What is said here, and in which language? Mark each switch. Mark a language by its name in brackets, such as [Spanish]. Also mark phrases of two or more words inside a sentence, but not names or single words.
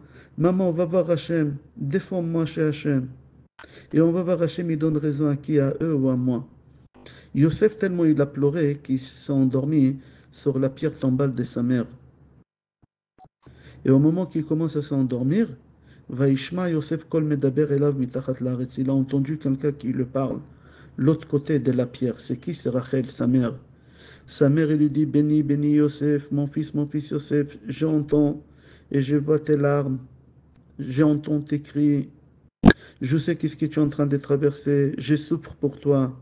[French] Maman, on va voir Hachem, défends-moi chez Hachem. Et on va voir Hachem, il donne raison à qui? À eux ou à moi? Yosef, tellement il a pleuré qu'il s'est endormi sur la pierre tombale de sa mère. Et au moment qu'il commence à s'endormir, [Hebrew] וישמע יוסף קול מדבר אליו מתחת לארץ. [French] Il a entendu quelqu'un qui le parle. L'autre côté de la pierre, c'est qui? C'est Rachel, sa mère. Sa mère, elle lui dit, béni, béni Yosef, mon fils Yosef, j'entends et je vois tes larmes, j'entends tes cris, je sais qu'est-ce que tu es en train de traverser, je souffre pour toi.